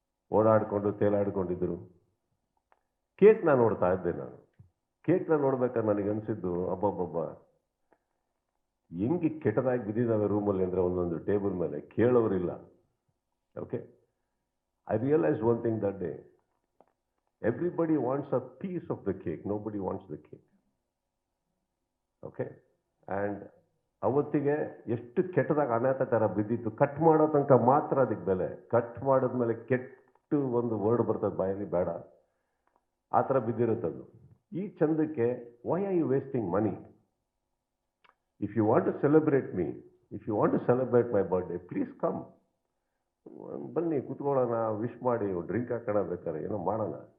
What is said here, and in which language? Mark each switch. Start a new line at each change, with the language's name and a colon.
Kannada: ಓಡಾಡಿಕೊಂಡು ತೇಲಾಡ್ಕೊಂಡಿದ್ರು. ಕೇಕ್ನ ನೋಡ್ತಾ ಇದ್ದೆ ನಾನು. ಕೇಕ್ನ ನೋಡ್ಬೇಕಾದ್ರೆ ನನಗೆ ಅನಿಸಿದ್ದು, ಅಬ್ಬಬ್ಬಬ್ಬ ಹೆಂಗೆ ಕೆಟ್ಟದಾಗಿ ಬಿದ್ದಿದ್ದಾವೆ ರೂಮಲ್ಲಿ ಅಂದರೆ ಒಂದೊಂದು ಟೇಬಲ್ ಮೇಲೆ, ಕೇಳೋರಿಲ್ಲ.
English: Okay, I realized one thing that day. Everybody wants a piece of the cake. Nobody wants the cake. Okay?
Kannada: And ಅವತ್ತಿಗೆ ಎಷ್ಟು ಕೆಟ್ಟದಾಗ ಅನಾಥ ಥರ ಬಿದ್ದಿತ್ತು. ಕಟ್ ಮಾಡೋ ತನಕ ಮಾತ್ರ ಅದಕ್ಕೆ ಬೆಲೆ. ಕಟ್ ಮಾಡಿದ್ಮೇಲೆ ಕೆಟ್ಟು ಒಂದು ವರ್ಡ್ ಬರ್ತದೆ ಬಾಯಲ್ಲಿ, ಬೇಡ, ಆ ಥರ ಬಿದ್ದಿರುತ್ತದು. ಈ ಚಂದಕ್ಕೆ
English: Why are you wasting money? If you want to celebrate me, if you want to celebrate my birthday, please come,
Kannada: ಬನ್ನಿ ಕೂತ್ಕೊಳ್ಳೋಣ, ವಿಶ್ ಮಾಡಿ, ಡ್ರಿಂಕ್ ಹಾಕೋಣ, ಬೇಕಾದ್ರೆ ಏನೋ ಮಾಡೋಣ.